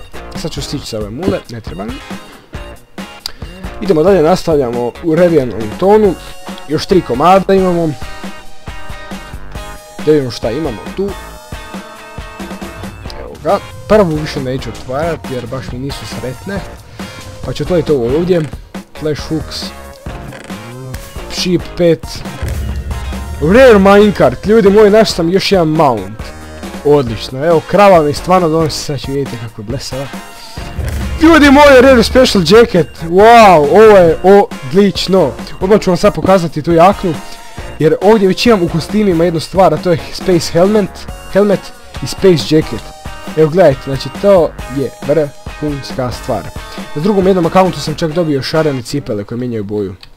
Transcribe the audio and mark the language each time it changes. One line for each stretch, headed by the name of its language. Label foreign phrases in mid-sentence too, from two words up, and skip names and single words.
Bosnian: Sad ću stići sa ove mule, ne treba mi. Idemo dalje, nastavljamo u revijanom tonu. Još 3 komada imamo. Da vidimo šta imamo tu. Evo ga. Prvu više neću otvarati jer baš mi nisu sretne. Pa ću otvoriti ovo ovdje.
English: Flash hooks. Sheep pet. Rare minecart.
Bosnian: Ljudi moji, našao sam još jedan mount. Odlično. Evo, krava mi stvarno donosi. Sad ću vidjeti kako je blesava. Ljudi moji,
English: rare special jacket.
Bosnian: Wow, ovo je odlično. Odmah ću vam sad pokazati tu jaknu. Jer ovdje već imam u kostimima jednu stvar, a to je Space Helmet i Space Jacket. Evo gledajte, znači to je vrhunska stvar. Na drugom jednom akauntu sam čak dobio šarene cipele koje mijenjaju boju.